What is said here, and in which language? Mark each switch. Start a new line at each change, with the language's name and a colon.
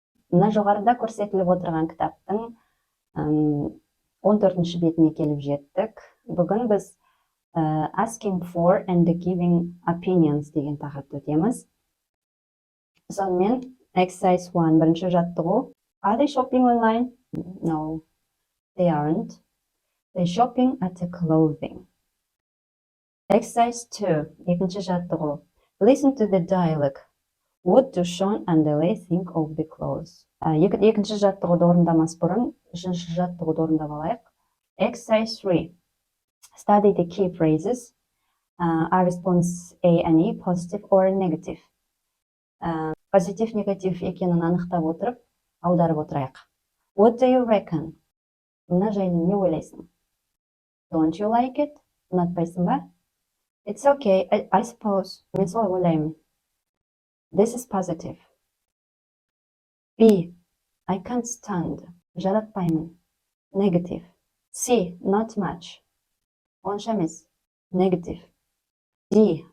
Kazakh: Мына жоғарыда көрсетіліп отырған кітаптың 14-ші бетіне келіп жеттік. Бүгін біз
English: asking for and giving opinions
Kazakh: деген тақырыпты өтеміз. Сонымен
English: exercise 1
Kazakh: бірінші жаттығу.
English: Are they shopping online? No, they aren't. They're shopping at the clothing. Exercise 2
Kazakh: екінші жаттығу.
English: Listen to the dialogue. What do Sean and Lily think of the clothes?
Kazakh: Екінші жаттығуды орындамас бұрын, үшінші жаттығуды орындап алайық.
English: Exercise 3. Study the key phrases. Are response A and E positive or negative?
Kazakh: Позитив, негатив екенін анықтап отырып, аударып отырайық.
English: What do you reckon?
Kazakh: Мына жайлы не ойлайсың?
English: Don't you like it?
Kazakh: Ұнатпайсың ба?
English: It's okay, I suppose.
Kazakh: Мен солай ойлаймын.
English: This is positive. B. I can't stand.
Kazakh: Жаратпаймын.
English: Negative. C. Not much.
Kazakh: Онша емес.
English: Negative. D.